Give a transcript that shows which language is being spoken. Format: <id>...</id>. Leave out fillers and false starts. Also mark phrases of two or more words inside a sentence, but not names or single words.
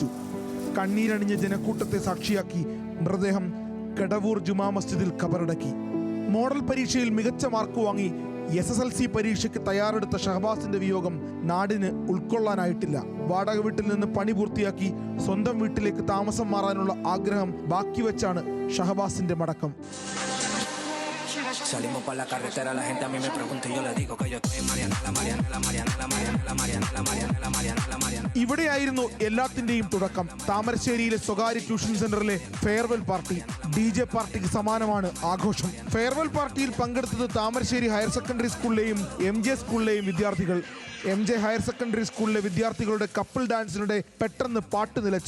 <ml>കണ്ണീരണിഞ്ഞ ജനക്കൂട്ടത്തെ സാക്ഷിയാക്കി മൃതദേഹം കെടവൂർ ജുമാ മസ്ജിദിൽ ഖബറടക്കി. മോഡൽ പരീക്ഷയിൽ മികച്ച മാർക്ക് വാങ്ങി SSLC പരീക്ഷയ്ക്ക് തയ്യാറെടുത്ത ഷഹബാസിന്റെ വിയോഗം നാടിന് ഉൾക്കൊള്ളാനായിട്ടില്ല. വാടക വീട്ടിൽ നിന്ന് പണി പൂർത്തിയാക്കി സ്വന്തം വീട്ടിലേക്ക് താമസം മാറാനുള്ള ആഗ്രഹം ബാക്കി വെച്ചാണ് ഷഹബാസിന്റെ മടക്കം.</ml> <es>Salimos para la carretera, la gente a mí me pregunta y yo le digo que yo estoy en Mariana.</es> <ml>ഇവിടെയായിരുന്നു എല്ലാത്തിന്റെയും തുടക്കം. താമരശ്ശേരിയിലെ സ്വകാര്യ ട്യൂഷൻ സെന്ററിലെ</ml> <en>farewell party.</en> <ml>DJ പാർട്ടിക്ക് സമാനമാണ് ആഘോഷം. ഫെയർവെൽ പാർട്ടിയിൽ പങ്കെടുത്തത് താമരശ്ശേരി</ml> <en>higher secondary</en> <ml>സ്കൂളിലെയും MJ സ്കൂളിലെയും വിദ്യാർത്ഥികൾ. MJ</ml> <en>higher secondary</en> <ml>സ്കൂളിലെ വിദ്യാർത്ഥികളുടെ കപ്പിൾ ഡാൻസിനിടെ പെട്ടെന്ന് പാട്ട് നിലച്ചു.</ml>